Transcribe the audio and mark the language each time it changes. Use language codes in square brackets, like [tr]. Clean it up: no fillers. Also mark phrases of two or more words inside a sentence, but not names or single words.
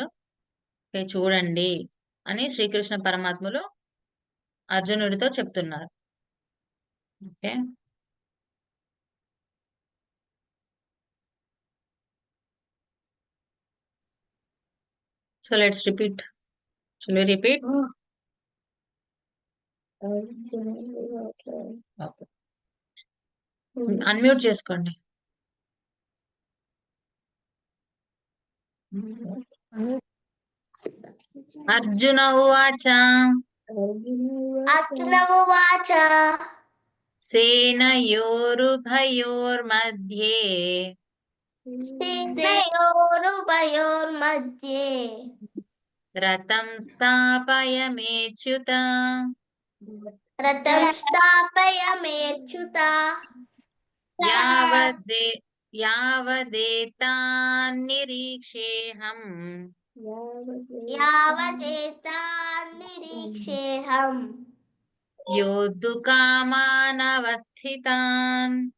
[te] చూడండి అని శ్రీకృష్ణ పరమాత్ములు అర్జునుడితో చెప్తున్నారు. [en] Okay, so let's repeat. Shall we repeat? అన్మ్యూట్ చేసుకోండి. [sa] అర్జున ఉవాచ అర్జున ఉవాచ సేనయోరుభయోర్मध्ये సేనయోరుభయోర్मध्ये రథం స్థాపయమేచ్యుత रथं स्थापयाम्यच्युत यावदेतान्निरीक्षेऽहम् यावदेतान्निरीक्षेऽहम् योद्धुकामानवस्थितान्